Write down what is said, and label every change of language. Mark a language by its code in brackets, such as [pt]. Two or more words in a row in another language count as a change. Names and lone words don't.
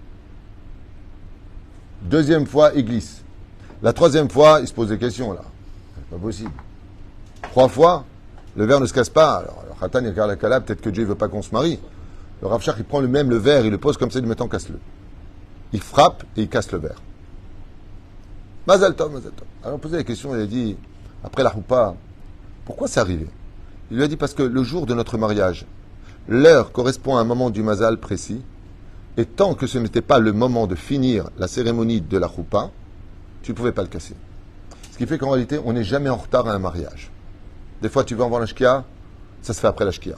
[fr] Deuxième fois, il glisse. La troisième fois, il se pose des questions, là. C'est pas possible. 3 fois, le verre ne se casse pas. Alors, le khatan, il regarde la kala, peut-être que Dieu ne veut pas qu'on se marie. Le Rav Shach, il prend le verre, il le pose comme ça, il lui met en casse-le. Il frappe et il casse le verre. [he] מזל טוב, מזל טוב. [fr] Alors, on posait la question, il a dit, après la roupa, pourquoi c'est arrivé? Il lui a dit, parce que le jour de notre mariage, l'heure correspond à un moment du mazal précis, et tant que ce n'était pas le moment de finir la cérémonie de la roupa, tu ne pouvais pas le casser. Ce qui fait qu'en réalité, on n'est jamais en retard à un mariage. Des fois, tu vas en voir la shkia, ça se fait après la shkia.